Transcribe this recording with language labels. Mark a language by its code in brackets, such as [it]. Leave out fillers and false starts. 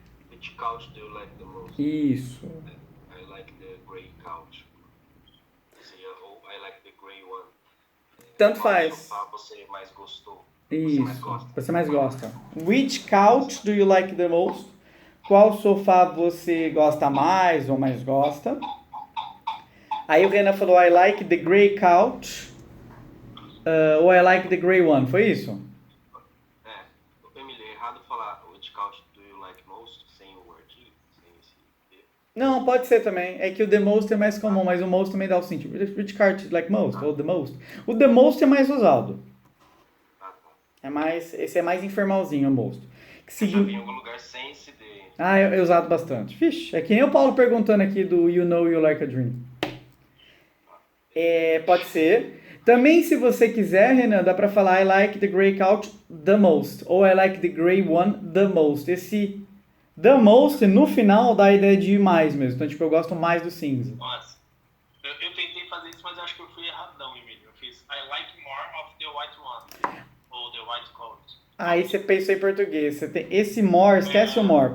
[en] Which couch do you like the most? [pt] Isso. [en] I like the gray couch. I like the gray one. [pt] Tanto Qual faz. sofá você mais gostou? Isso. Você mais gosta. [en] Which couch do you like the most? [pt] Qual sofá você gosta mais ou mais gosta? Aí o Renan falou, [en] I like the gray couch. Ou I like the gray one. [pt] Foi isso? Emily, é errado falar [en] which couch do you like most [pt] sem o artigo, sem esse D. Não, pode ser também. É que o the most é mais comum, mas o most também dá o sentido. [en] Which couch you like most? [pt] Ou the most. O the most é mais usado. Esse é mais informalzinho, o most. Eu já vi em algum lugar sem esse D. Eu usado bastante. Vixe, é que nem o Paulo perguntando aqui do You Know You Like a Dream. Pode ser. Também, se você quiser, Renan, dá pra falar [en] I like the gray couch the most. Ou I like the gray one the most. [pt] Esse the most, no final, dá a ideia de ir mais mesmo. Então, tipo, eu gosto mais do cinza. Nossa. Eu tentei fazer isso, mas eu acho que eu fui erradão, Emílio. Eu fiz [en] I like more of the white one. Ou the white coat. [pt] Aí você pensou em português. Você tem esse more, esquece o more.